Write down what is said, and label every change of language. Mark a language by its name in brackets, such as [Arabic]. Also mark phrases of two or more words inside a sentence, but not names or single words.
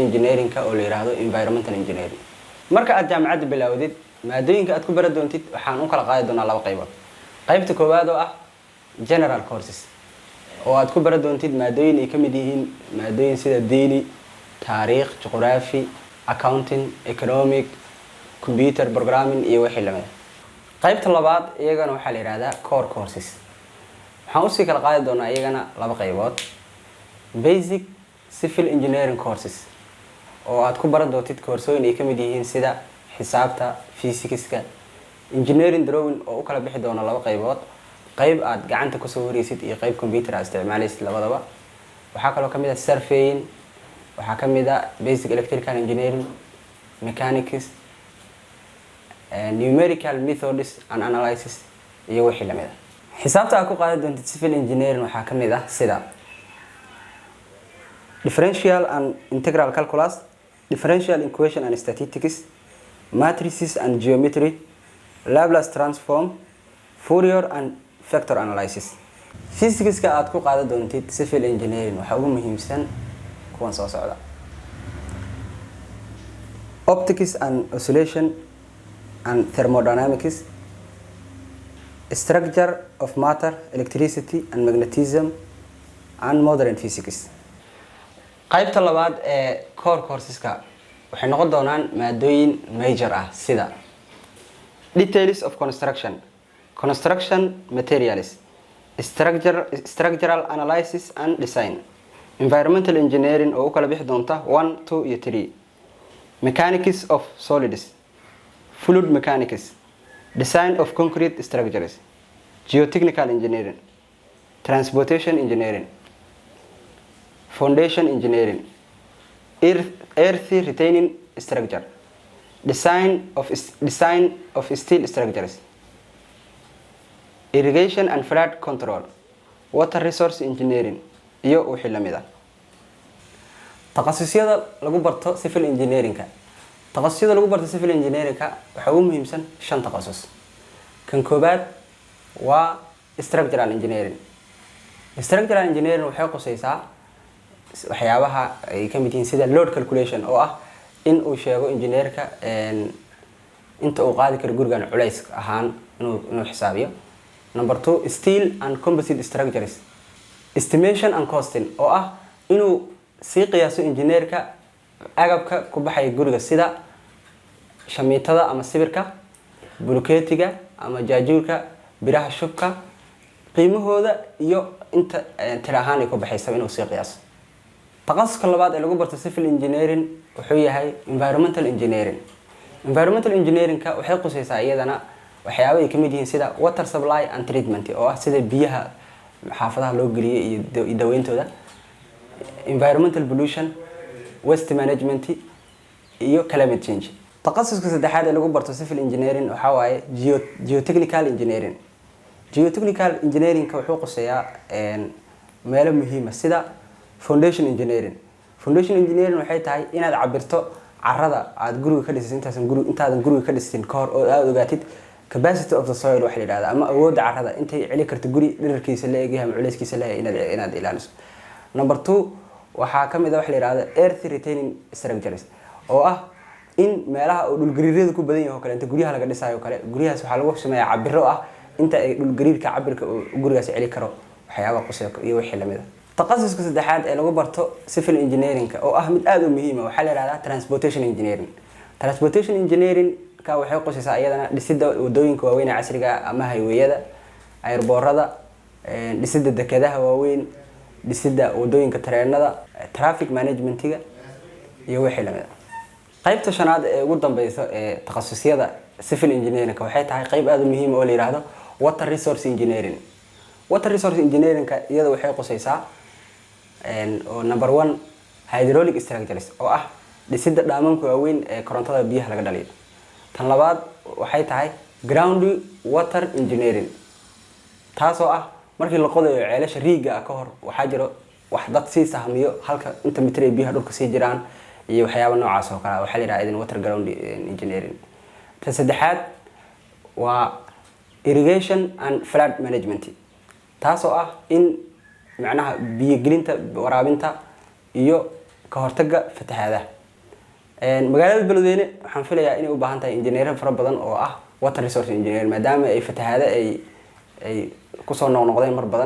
[Somali] engineering-ka oo la yiraahdo [English] environmental engineering [Somali] marka aad jaamacadda bilowdid maadooyinka aad ku baran doontid waxaan u kala qaadi doonaa laba qaybood qaybta koowaad oo ah [English] general courses [Somali] oo aad ku baran doontid maadooyin ay kamid yihiin maadooyin sida diini taariikh juqraafi [English] accounting economic computer programming [Somali] iyo wixii lamid ah qaybta labaad iyagana waxa la yiraahdaa [English] core courses [Somali] waxaan u sii kala qaadi doonaa iyagana laba qaybood [English] basic civil engineering courses [Somali] oo aad ku baran doontid koorsooyin ay kamid yihiin sida xisaabta physics-ka [English] engineering drawing [Somali] oo u kala bixi doona laba qaybood qayb aad gacanta ku soo wareysid iyo qayb computer aad isticmaalaysid labadaba waxa kale oo kamid ah surveying waxa kamid ah [English] basic electrical engineering mechanics numerical methods and analysis [Somali] iyo wixii lamid ah xisaabta aad ku qaadan doontid [English] civil engineering [Somali] waxa kamid ah sida [English] differential and integral calculus differential equation and statistics matrices and geometry Laplace transform Fourier and vector analysis physics-ka [Somali] aad ku qaadan doontid [English] civil engineering [Somali] waxa ugu muhiimsan kuwan soo socda [English] optics and oscillation and thermodynamics structure of matter electricity and magnetism and modern physics [Somali] qaybta labaad ee core courses-ka waxay noqon doonaan maadooyin major ah sida [English] details of construction materials structural analysis and design environmental [Somali] engineering oo u kala bixi doonta 1 2 iyo 3 [English] mechanics of solids fluid mechanics design of concrete structures geotechnical engineering transportation engineering foundation engineering earth retaining structure design of steel structures irrigation and flood control water resource engineering [Somali] iyo wixii lamid ah takhasusiyada lagu barto [English] civil engineering-ka [Somali] waxa ugu muhiimsan 5 takhasus kan koobaad waa [English] structural engineering [Somali] waxay qosaysaa waxyaabaha ay kamid yihiin sida [English] load calculation [Somali] oo ah in uu sheego engineer-ka inta uu qaadi karo gurigan culays ahaan inuu xisaabiyo number 2 [English] steel and composite structures estimation and costing [Somali] oo ah inuu si qiyaaso engineer-ka agabka ku baxay guriga sida shamiitada ama sibirka bulkeetiga ama jaajuurka biraha shubka qiimahooda iyo inta tirahaan ay ku baxaysa inuu si qiyaaso taqasuska labaad ee lagu barto [English] civil engineering [Somali] wuxuu yahay [English] environmental engineering-ka [Somali] waxay qusaysaa iyadana waxyaabo ay kamid yihiin sida [English] water supply and treatment [Somali] oo ah sida biyaha xaafadaha loo geliyo iyo daweyntooda [English] environmental pollution waste management [Somali] iyo [English] climate change [Somali] taqasuska saddexaad ee lagu barto [English] civil engineering [Somali] waxa waaye [English] geotechnical engineering-ka [Somali] wuxuu qusayaa meelo muhiim ah sida [English] foundation engineering [Somali] waxay tahay inaad cabirto carrada aad guriga ka dhisay intaadan guriga ka dhisin ka hor oo aad ogaatid [English] capacity of the [Somali] soil waxa la yiraahdo ama awoodda carrada intay celi karto guri dhererkiisa la eegyahay ama culayskiisa la eegyahay inaad ilaaliso number 2 waxa kamid ah waxa la yiraahdo [English] earth retaining structures [Somali] oo ah in meelaha oo dhul gariirada ku badan yahay oo kale inta guryaha laga dhisayo kale guryahaas waxa lagu sameeyaa cabiro ah inta ay dhul gariirka cabirka gurigaas celi karo waxyaabo qosay iyo wixii lamid ah taqasuska saddexaad ee lagu barto [English] civil engineering-ka [Somali] oo ah mid aad u muhiim ah waxa la yiraahdaa [English] transportation engineering-ka [Somali] waxay qosaysaa iyadana dhisidda wadooyinka waaweyn ee casriga ah ama highway-yada airborada dhisidda dekedaha waaweyn dhisidda wadooyinka tareenada [English] traffic management-ga [Somali] iyo wixii lamid ah. qaybta shanaad ee ugu dambaysa ee takhaasusyada [English] civil engineering [Somali] waxay tahay qayb aad u muhiim ah oo la yiraahdo [English] water resource engineering. water resource engineering [Somali] iyada waxay qosaysaa oo [English] number 1 hydraulic structures [Somali] oo ah dhisidda dhaamanka waaweyn ee korontada biyaha laga dhaliyo. tan labaad waxay tahay [English] ground water engineering, [Somali] taasoo ah markii la qodayo ceelasha riiga ka hor waxaa jiro wax dad si sahmiyo halka inta mitir ee biyaha dhulka sii jiraan iyo waxyaabo noocaas oo kale waxa la yiraahdaa [English] water ground engineering. [Somali] tan saddexaad waa [English] irrigation and flood management, [Somali] taasoo ah in macnaha biyo gelinta waraabinta iyo ka hortagga fatahaadaha. magaalada Beledweyne waxaan filayaa inay u baahan tahay injineero fara badan oo ah [English] water resource engineer [Somali] maadaama ay fatahaada ay ku soo noqnoqdeen mar badan.